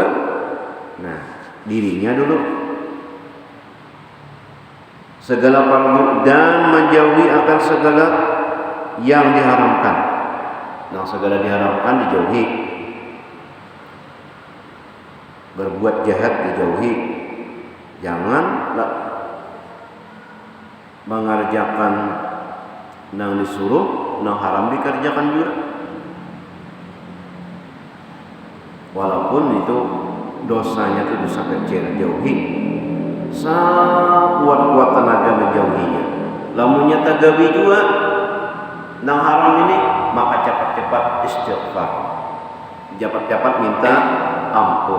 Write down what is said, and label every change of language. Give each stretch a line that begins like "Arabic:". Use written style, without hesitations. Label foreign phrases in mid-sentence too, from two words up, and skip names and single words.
Indonesian: Nah, dirinya dulu segala fardu dan menjauhi akan segala yang diharamkan. Nah, segala diharamkan dijauhi, berbuat jahat dijauhi, jangan mengerjakan nang disuruh, nang haram dikerjakan juga. Walaupun itu dosanya itu dosa kecil, jauhi. Sakuat-kuat tenaga menjauhinya.
Banjar: Lamunnya tagawi juga nang haram ini, maka cepat-cepat istighfar, cepat-cepat minta ampun.